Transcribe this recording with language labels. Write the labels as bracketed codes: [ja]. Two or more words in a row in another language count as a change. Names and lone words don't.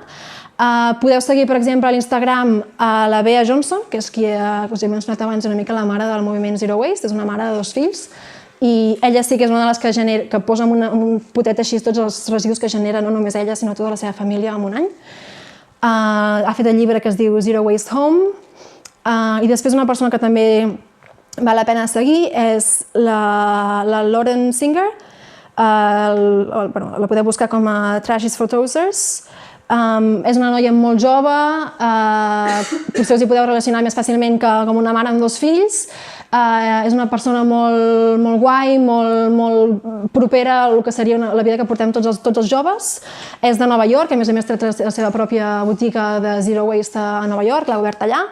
[ca] Podeu seguir, per exemple, a l'Instagram la Bea Johnson, que és qui us he mencionat abans una mica la mare del moviment Zero Waste, és una mare de 2 fills, i ella sí que és una de les que posa en un potet així tots els residus que genera no només ella, sinó tota la seva família en un any. Ha fet el llibre que es diu Zero Waste Home, i després una persona que també val la pena seguir és la Lauren Singer, la podeu buscar com a Trash is for Tossers. És una noia molt jove, potser us hi podeu relacionar més fàcilment que com una mare amb 2 fills. És una persona molt guai, molt propera al que seria la vida que portem tots els joves. És de Nova York, a més té la seva pròpia botiga de Zero Waste a Nova York, l'ha oberta allà.